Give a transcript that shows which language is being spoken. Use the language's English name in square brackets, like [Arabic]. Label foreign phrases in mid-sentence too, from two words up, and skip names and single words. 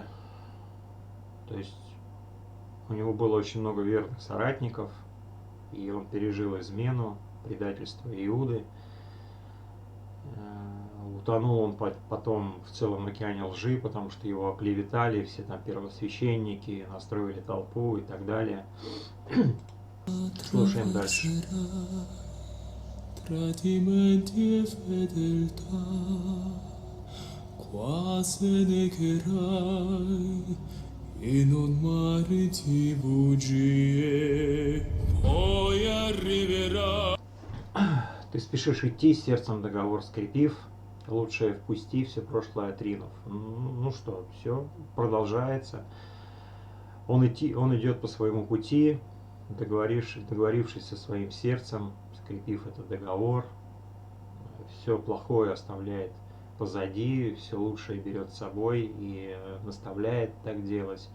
[Russian] То есть у него было очень много верных соратников, и он пережил измену, предательство Иуды. Утонул он потом в целом океане лжи, потому что его оклеветали, все там первосвященники, настроили толпу и так далее. Слушаем дальше. [Italian] E non mariti bugie, poi arriverà. [Russian] Ты спешишь идти, сердцем договор скрепив, лучшее впусти, все прошлое отринув. Ну что, все, продолжается. Он идет по своему пути, договорившись со своим сердцем, скрепив этот договор, все плохое оставляет позади, все лучшее берет с собой и наставляет так делать.